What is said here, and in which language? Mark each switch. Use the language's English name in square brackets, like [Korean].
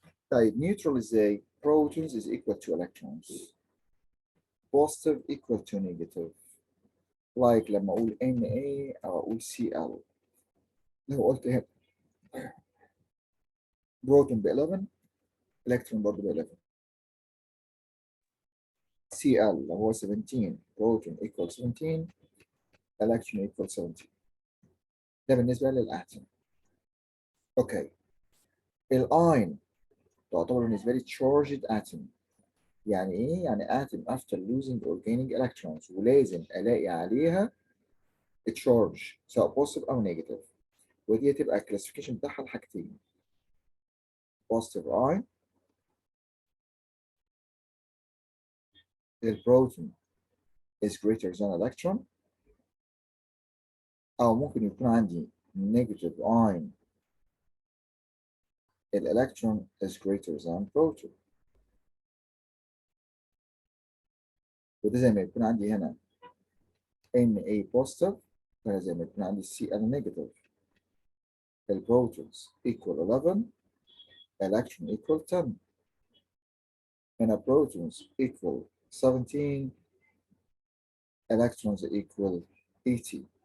[English] طيب neutral ازاي؟ protons is equal to electrons. positive equal to negative. [Arabic] like لما اقول Na او اقول Cl. لو قلت هنا بروتون ب 11 الكترون برضه ب 11. Cl لو هو 17 بروتون equal 17 الكترون equal 17. ده بالنسبه للاتم. اوكي. الاين تعتبر بالنسبه لي charged atom. يعني ايه؟ يعني [English] atom after losing or gaining electrons [Arabic] ولازم الاقي عليها تشارج سواء بوزيتيف او نيجاتيف. ودي تبقى الكلاسيفيكيشن بتاعها لحاجتين. [English] positive ion البروتون is greater than electron [Arabic] او ممكن يكون عندي [English] negative ion الالكترون is greater than proton. [Arabic] وده زي ما يكون عندي هنا Na positive وهنا زي ما يكون عندي Cl negative. [English] البروتونز equal 11 electron equal 10. هنا protons equal 17 electrons equal 80.